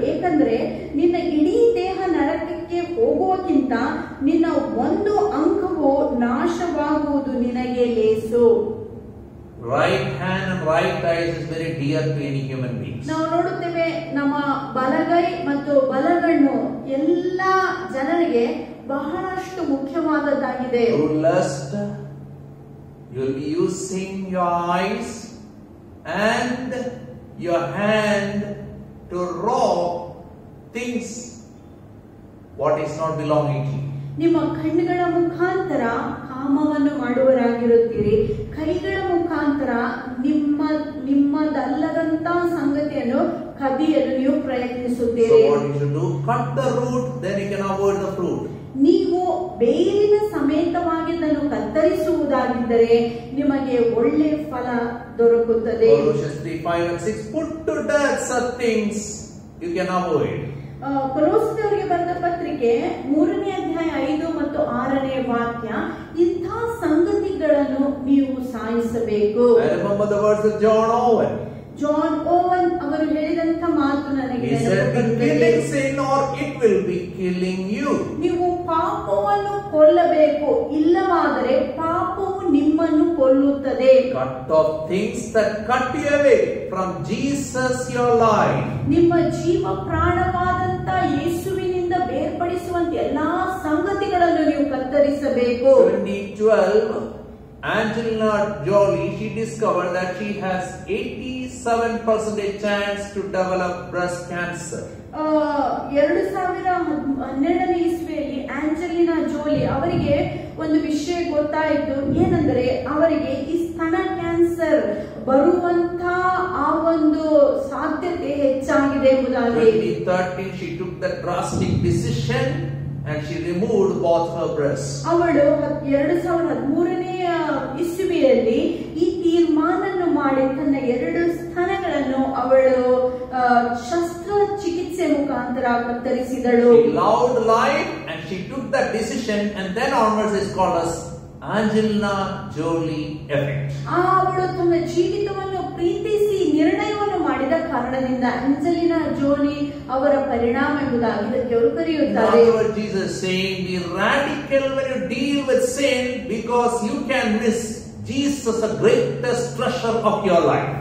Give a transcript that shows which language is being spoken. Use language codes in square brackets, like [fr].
[kn] ಏಕೆಂದರೆ ನಿನ್ನ ಇಡೀ ದೇಹ ನರಕಕ್ಕೆ ಹೋಗುವಕ್ಕಿಂತ ನಿನ್ನ ಒಂದು ಅಂಗವು ನಾಶವಾಗುವುದು ನಿನಗೆ ಲೇಸು. [en] Right hand and right eyes is very dear to any human beings. [kn] ನಾವು ನೋಡುತ್ತೇವೆ ನಮ್ಮ ಬಲಗೈ ಮತ್ತು ಬಲಗಣ್ಣು ಎಲ್ಲ ಜನರಿಗೆ ಬಹಳಷ್ಟು ಮುಖ್ಯವಾದದ್ದಾಗಿದೆ. [en] Through lust, you will be using your eyes and your hand to rob things what is not belonging to you. [kn] ನಿಮ್ಮ ಕಣ್ಣುಗಳ ಮುಖಾಂತರ ಕಾಮವನ್ನು ಮಾಡುವರಾಗಿರುತ್ತೀರಿ, ಕೈಗಳ ಮುಖಾಂತರ ನಿಮ್ಮದಲ್ಲದಂತ ಸಂಗತಿಯನ್ನು ಕದಿಯಲು ನೀವು ಪ್ರಯತ್ನಿಸುತ್ತೀರಿ. [en] So what you should do? Cut the root, then you can avoid the fruit. [kn] ನೀವು ಬೇರಿನ ಸಮೇತವಾಗಿ ಅದನ್ನು ಕತ್ತರಿಸುವುದಾಗಿದ್ದರೆ ನಿಮಗೆ ಒಳ್ಳೆ ಫಲ ದೊರಕುತ್ತದೆ. [en] Colossians 3:5 and 6 put to death such things you can avoid. [kn] ಕೊಲೋಸ್ಯರಿಗೆ ಬರೆದ ಪತ್ರಿಕೆ 3ನೇ ಅಧ್ಯಾಯ 5 ಮತ್ತು 6ನೇ ವಾಕ್ಯ, ಇಂಥ ಸಂಗತಿಗಳನ್ನು ನೀವು ಸಾಯಿಸಬೇಕು. [en] I remember the words of John Owen. [kn] John oven ಅವರು ಹೇಳಿದಂತ ಮಾತು ನನಗೆ [en] He said, "Be killing sin or it will be killing you." [kn] ನೀವು ಪಾಪವನ್ನು ಕೊಲ್ಲಬೇಕು, ಇಲ್ಲವಾದರೆ ಪಾಪವು ನಿಮ್ಮನ್ನು ಕೊಲ್ಲುತ್ತದೆ. [en] Cut off things that cut you away from Jesus your life. [kn] ನಿಮ್ಮ ಜೀವ ಪ್ರಾಣವಾದಂತ ಯೇಸುವಿನಿಂದ ಬೇರ್ಪಡಿಸುವಂತ ಎಲ್ಲಾ ಸಂಗತಿಗಳನ್ನು ನೀವು ಕತ್ತರಿಸಬೇಕು. [en] 2012 Angelina Jolie, she discovered that she has 87% chance to develop breast cancer. [kn] 2012ನೇ ಇಸ್ವಿಯಲ್ಲಿ ಆಂಜೆಲಿನಾ ಜೋಲಿ ಅವರಿಗೆ ಒಂದು ವಿಷಯ ಗೊತ್ತಾಯಿತು. ಏನಂದ್ರೆ ಅವರಿಗೆ ಈ ಸ್ತನ ಕ್ಯಾನ್ಸರ್ ಬರುವಂತ ಆ ಒಂದು ಸಾಧ್ಯತೆ ಹೆಚ್ಚಾಗಿದೆ ಎಂಬುದಾಗಿ. [en] 2013 she took the drastic decision and she removed both her breasts. [kn] ಅವಳು 2013ನೇ ಇಸ್ವಿಯಲ್ಲಿ ಈ ತೀರ್ಮಾನವನ್ನು ಮಾಡಿ ತನ್ನ 2 ಸ್ತನಗಳನ್ನು ಅವಳು ಶಸ್ತ್ರಚಿಕಿತ್ಸೆ ಮುಖಾಂತರ ಕತ್ತರಿಸಿದಳು. [en] She loved life and she took that decision, and then onwards is called as Angelina Jolie effect. [kn] ಅವಳು ತನ್ನ ಜೀವಿತವನ್ನು ಪ್ರೀತಿಸಿ ನಿರ್ಣಯವನ್ನು ಮಾಡಿದ ಕಾರಣದಿಂದ ಆಂಜೆಲಿನಾ ಜೋಲಿ ಅವರ ಪರಿಣಾಮ ಎಂಬುದಾಗಿ ಇದಕ್ಕೆ ಅವರು ಕರೆಯುತ್ತಾರೆ. [en] Jesus is saying, be radical when you deal with sin, because you can miss Jesus, the greatest treasure of your life.